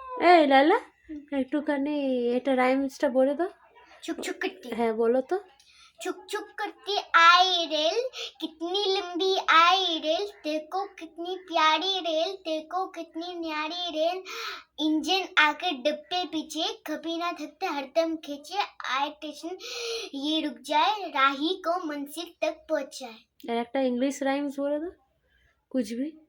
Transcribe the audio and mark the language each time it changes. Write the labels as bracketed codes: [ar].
[bn] এই লালা, একটুখানি এটা রাইমসটা বলে দাও। চুক করতে। হ্যাঁ বলো তো। [hi] चुक करती आई रेल, कितनी लंबी आई रेल, देखो कितनी प्यारी रेल, देखो कितनी न्यारी रेल, इंजन आकर डब्बे पीछे, कभी ना थकते हरदम खींचे, आए स्टेशन ये रुक जाए, राही को मंजिल तक पहुंचाए। [bn] একটা ইংলিশ রাইমস বলে দাও, [hi] कुछ भी।